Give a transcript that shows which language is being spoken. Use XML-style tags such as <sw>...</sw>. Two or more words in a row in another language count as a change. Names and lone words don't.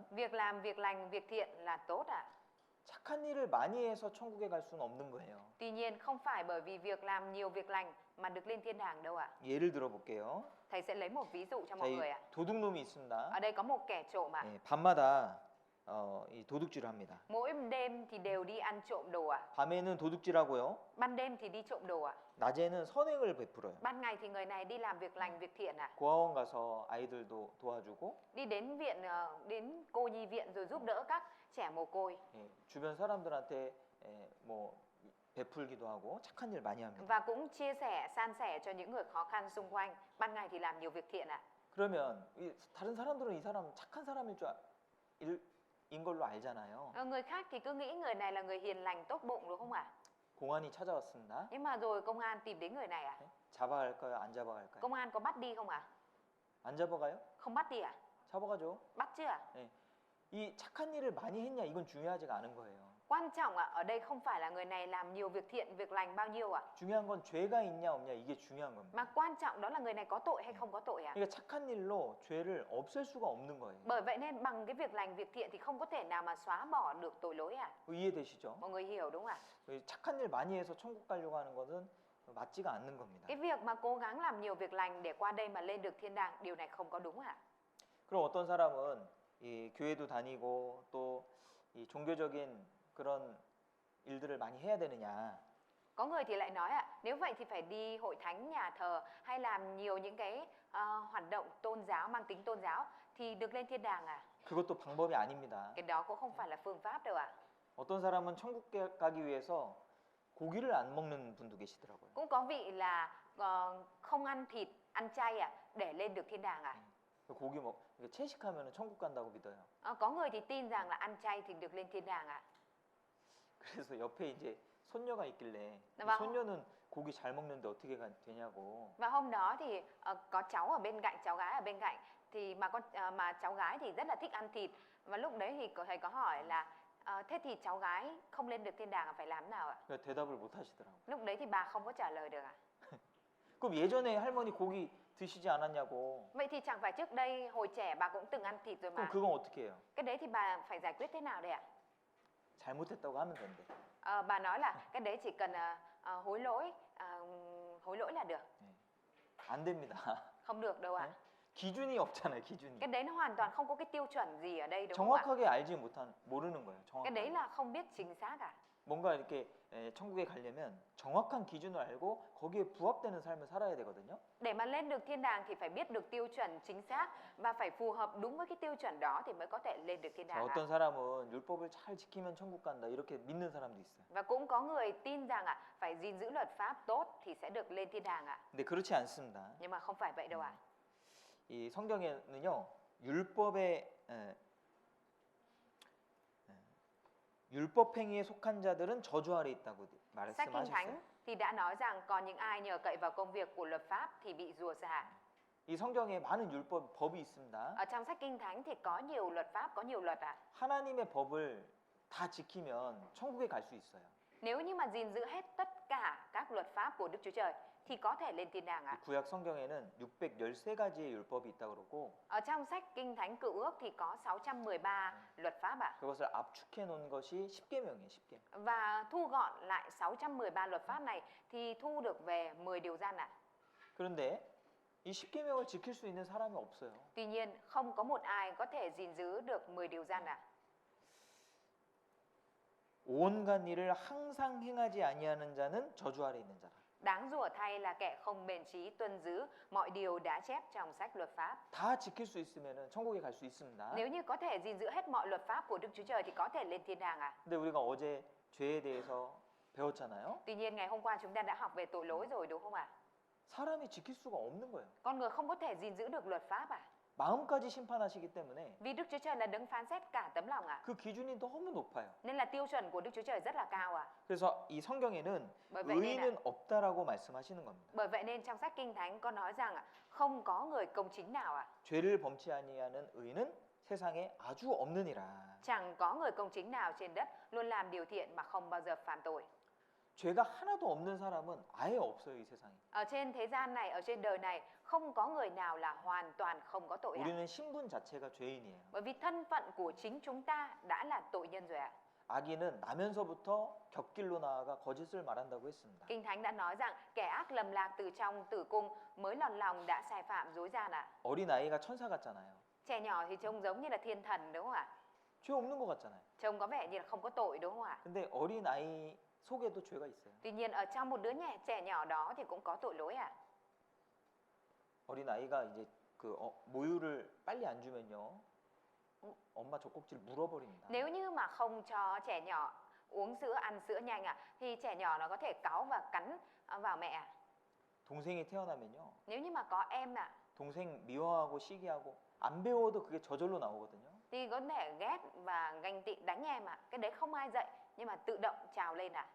<vi>Việc làm việc lành, việc thiện là tốt ạ.</vi> <ko>착한 일을 많이 해서 천국에 갈 수는 없는 거예요.</ko> <vi>Tuy nhiên không phải bởi vì việc làm nhiều việc lành mà được lên thiên đàng đâu ạ.</vi> <ko>예를 들어 볼게요.</ko> <vi>Thầy sẽ lấy một ví dụ cho</vi> <ko>자,</ko> <vi>mọi</vi> <ko>이</ko> <vi>người ạ.</vi> <ko>도둑놈이 있습니다.</ko> <vi>Ở đây có một kẻ trộm ạ.</vi> <ko>예, 밤마다 이 도둑질을 합니다.</ko> <vi>Mỗi đêm thì đều đi ăn trộm đồ ạ.</vi> <ko>밤에는 도둑질하고요.</ko> <vi>Ban đêm thì đi trộm đồ ạ.</vi> <ko>낮에는 선행을 베풀어요.</ko> <vi>Ban ngày thì người này đi làm việc lành, việc thiện ạ.</vi> <ko>고아원 가서 아이들도 도와주고</ko> <vi>Đi đến viện, đến cô nhi viện rồi giúp đỡ các trẻ mồ côi.</vi> <ko>예, 주변 사람들한테 뭐 베풀기도 하고 착한 일 많이 합니다.</ko> <vi>Và cũng chia sẻ, san sẻ cho những người khó khăn xung quanh. Ban ngày thì làm nhiều việc thiện ạ.</vi> <ko>그러면 다른 사람들은 이 사람 착한 사람일 인 걸로 알잖아요.</ko> <vi>Người khác thì cứ nghĩ người này là người hiền lành, tốt bụng đúng không ạ?</vi> <ko>공안이 찾아왔습니다.</ko> <vi>Nhưng mà rồi công an tìm đến người này ạ.</vi> <ko>예? 잡아갈까요? 안 잡아갈까요?</ko> <vi>Công an có bắt đi không ạ?</vi> <ko>안 잡아가요?</ko> <vi>Không bắt đi ạ?</vi> <ko>잡아가죠.</ko> <vi>Bắt chứ ạ?</vi> <ko>이 착한 일을 많이 했냐 이건 중요하지가 않은 거예요.</ko> <vi>Quan trọng ở đây không phải là người này làm nhiều việc thiện, việc lành bao nhiêu ạ,</vi> <ko>중요한 건 죄가 있냐 없냐 이게 중요한 겁니다.</ko> <vi>mà quan trọng đó là người này có tội hay không có tội ạ.</vi> <ko>그러니까 착한 일로 죄를 없앨 수가 없는 거예요.</ko> <vi>Bởi vậy nên bằng cái việc lành, việc thiện thì không có thể nào mà xóa bỏ được tội lỗi ạ.</vi> <ko>이해되시죠?</ko> <vi>Mọi người hiểu đúng không ạ?</vi> <ko>착한 일 많이 해서 천국 가려고 하는 것은 맞지가 않는 겁니다.</ko> <vi>Cái việc mà cố gắng làm nhiều việc lành để qua đây mà lên được thiên đàng, điều này không có đúng ạ.</vi> <ko>그럼 어떤 사람은 이 교회도 다니고 또 이 종교적인 그런 일들을 많이 해야 되느냐?</ko> <vi>Có người thì lại nói ạ, nếu vậy thì phải đi hội thánh, nhà thờ hay làm nhiều những cái hoạt động tôn giáo, mang tính tôn giáo thì được lên thiên đàng à?</vi> <ko>그것도 방법이 아닙니다.</ko> <vi>Cái đó cũng không phải là phương pháp đâu ạ.</vi> <ko>어떤 사람은 천국 가기 위해서 고기를 안 먹는 분도 계시더라고요.</ko> <vi>Cũng có vị là không ăn thịt, ăn chay ạ, để lên được thiên đàng ạ.</vi> <ko>고기 채식하면 천국 간다고 믿어요.</ko> <vi>Có người thì tin rằng là ăn chay thì được lên thiên đàng ạ.</vi> <ko>그래서 옆에 이제 손녀가 있길래 이</ko> <vi>vâng.</vi> <ko>손녀는 고기 잘 먹는데 어떻게 되냐고.</ko> <vi>Và hôm đó thì có cháu ở bên cạnh, cháu gái ở bên cạnh thì mà cháu gái thì rất là thích ăn thịt, và lúc đấy thì thầy có hỏi là thế thì cháu gái không lên được thiên đàng phải làm nào ạ?</vi> <ko>대답을 못 하시더라고요.</ko> <vi>Lúc đấy thì bà không có trả lời được ạ.</vi> <ko>그럼 예전에 할머니 고기 드시지 않았냐고.</ko> <vi>Vậy thì chẳng phải trước đây hồi trẻ bà cũng từng ăn thịt rồi</vi> <ko>그럼</ko> <vi>mà.</vi> <ko>그건 어떻게 해요?</ko> <vi>Cái đấy thì bà phải giải quyết thế nào đây ạ?</vi> <ko>잘못했다고 하면 된대.</ko> <vi>Bà nói là cái đấy chỉ cần hối lỗi là được.</vi> <ko>안 됩니다.</ko> <vi>Không được đâu ạ.</vi> <ko>기준이 없잖아요, 기준이.</ko> <vi>Cái đấy nó hoàn toàn không có cái tiêu chuẩn gì ở đây đúng không ạ?</vi> <ko>정확하게 알지 모르는 거예요.</ko> <vi>Cái đấy</vi> <ko>정확하게.</ko> <vi>là không biết chính xác à?</vi> <ko>뭔가 이렇게 천국에 가려면 정확한 기준을 알고 거기에 부합되는 삶을 살아야 되거든요.</ko> <vi>Để mà lên được thiên đàng thì phải biết được tiêu chuẩn chính xác và phải phù hợp đúng với cái tiêu chuẩn đó thì mới có thể lên được thiên</vi> <ko>자,</ko> <vi>đàng ạ.</vi> <ko>어떤 사람은 율법을 잘 지키면 천국 간다 이렇게 믿는 사람도 있어요.</ko> <vi>Và cũng có người tin rằng phải gìn giữ luật pháp tốt thì sẽ được lên thiên đàng ạ.</vi> <ko>근데 그렇지 않습니다.</ko> <vi>Nhưng mà không phải vậy đâu ạ.</vi> <ko>이 성경에는요 율법 행위에 속한 자들은 저주 아래 있다고</ko> <vi>Sách Kinh</vi> <ko>말씀하셨어요.</ko> <vi>Thánh thì đã nói rằng còn những ai nhờ cậy vào công việc của luật pháp thì bị rủa xả.</vi> <ko>이 성경에 많은 법이 있습니다.</ko> <vi>Ở trong sách Kinh Thánh thì có nhiều luật pháp, có nhiều luật ạ.</vi> <ko>하나님의 법을 다 지키면 천국에 갈 수 있어요.</ko> <vi>Nếu như mà gìn giữ hết tất cả các luật pháp của Đức Chúa Trời thì có thể lên thiên đàng ạ.</vi> <ko>구약 성경에는 613가지의 율법이 있다고 그러고</ko> <vi>Ở trong sách Kinh Thánh Cựu Ước thì có 613 luật pháp ạ.</vi> <ko>그것을 압축해 놓은 것이 10계명이에요, 10계명.</ko> <vi>Và thu gọn lại 613 luật pháp này thì thu được về 10 điều răn ạ.</vi> <ko>그런데 이 10계명을 지킬 수 있는 사람이 없어요.</ko> <vi>Tuy nhiên, không có một ai có thể gìn giữ được 10 điều răn à.</vi> <ko>온갖 일을 항상 행하지 아니하는 자는 저주 아래 있는 자라.</ko> <vi>Đáng rủa thay là kẻ không bền trí tuân giữ mọi điều đã chép trong sách luật pháp.</vi> <ko>다 지킬 수 있으면 천국에 갈 수 있습니다.</ko> <vi>Nếu như có thể gìn giữ hết mọi luật pháp của Đức Chúa Trời thì có thể lên thiên đàng à.</vi> <ko>근데 우리가 어제 죄에 대해서 배웠잖아요.</ko> <vi>Tuy nhiên ngày hôm qua chúng ta đã học về tội lỗi rồi đúng không ạ?</vi> <ko>사람이 지킬 수가 없는 거예요.</ko> <vi>Con người không có thể gìn giữ được luật pháp à?</vi> <ko>마음까지 심판하시기 때문에</ko> <vi>Vì Đức Chúa Trời là đấng phán xét cả tấm lòng à?</vi> <ko>그 기준이 너무 높아요.</ko> <vi>Nên là tiêu chuẩn của Đức Chúa Trời rất là cao à?</vi> <ko>그래서 이 성경에는</ko> <vi>Bởi vậy nên</vi> <ko>의인은 없다라고 말씀하시는 겁니다.</ko> <vi>Bởi vậy nên trong sách Kinh Thánh có nói rằng không có người công chính nào à?</vi> <ko>죄를 범치 아니하는 의인은 세상에 아주 없느니라.</ko> <vi>Chẳng có người công chính nào trên đất luôn làm điều thiện mà không bao giờ phạm tội.</vi> <ko>죄가 하나도 없는 사람은 아예 없어요, 이 세상에.</ko> <vi>Ở trên thế gian này, ở trên đời này không có người nào là hoàn toàn không có tội à?</vi> <ko>우리는 신분 자체가 죄인이에요.</ko> <vi>Bởi vì thân phận của chính chúng ta đã là tội nhân rồi ạ.</vi> <ko>악인은 나면서부터 곁길로 나아가 거짓을 말한다고 했습니다.</ko> <vi>Kinh Thánh đã nói rằng kẻ ác lầm lạc từ trong tử cung mới lọt lòng đã sai phạm dối gian ạ.</vi> <ko>어린 아이가 천사 같잖아요.</ko> <vi>Trẻ nhỏ thì trông giống như là thiên thần đúng không ạ?</vi> <ko>죄 없는 것 같잖아요.</ko> <vi>Trông có vẻ như là không có tội đúng không ạ?</vi> <ko>근데 어린 아이 속에도 죄가 있어요.</ko> <vi>Tuy nhiên ở trong một đứa trẻ nhỏ đó thì cũng có tội lỗi ạ.</vi> <ko>어린 아이가 이제 모유를 빨리 안 주면요, 엄마 젖꼭지를 물어버립니다.</ko> <vi>Nếu như mà không cho trẻ nhỏ uống sữa, ăn sữa nhanh ạ, thì trẻ nhỏ nó có thể cáu và cắn vào mẹ ạ.</vi> <ko>동생이 태어나면요,</ko> <vi>Nếu như mà có em ạ,</vi> <ko>동생 미워하고 시기하고 안 배워도 그게 저절로 나오거든요.</ko> <vi>thì có thể ghét và ganh tị đánh em ạ. Cái đấy không ai dạy nhưng mà tự động trào lên ạ.</vi>